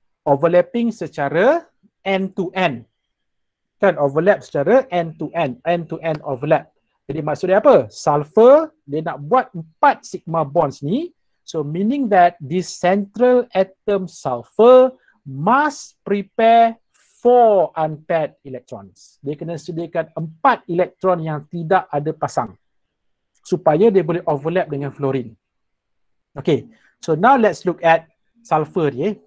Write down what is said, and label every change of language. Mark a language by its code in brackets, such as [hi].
[ms] Overlapping secara end-to-end. Kan overlap secara end-to-end. [en] End-to-end overlap. [ms] Jadi maksud dia apa? Sulfur, dia nak buat 4 sigma bonds ni. [en] So meaning that this central atom sulfur must prepare 4 unpaired electrons. [ms] Dia kena sediakan 4 elektron yang tidak ada pasang. Supaya dia boleh overlap dengan fluorine. Okay. [en] So now let's look at sulfur dia.